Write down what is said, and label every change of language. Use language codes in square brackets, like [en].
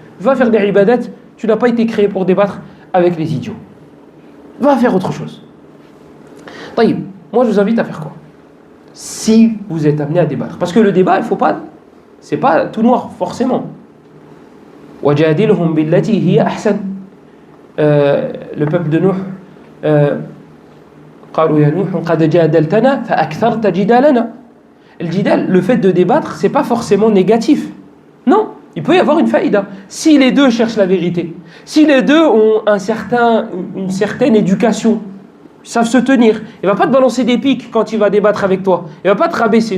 [fr] Va faire des ibadat, tu n'as pas été créé pour débattre avec les idiots. Va faire autre chose. Taïb, moi je vous invite à faire quoi? Si vous êtes amené à débattre. Parce que le débat, il faut pas... C'est pas tout noir, forcément. [ar] وَجَادِلْهُمْ بِالَّتِي هِيَ أَحْسَنُ. [fr] Le peuple de Nuh, [ar] قالوا يا نوح قد جادلتنا فأكثرت جدالنا. [fr] Le jidal, le fait de débattre, c'est pas forcément négatif. Non, il peut y avoir une faïda. Si les deux cherchent la vérité, si les deux ont une certaine éducation, savent se tenir, il ne va pas te balancer des pics quand il va débattre avec toi. Il ne va pas te rabaisser.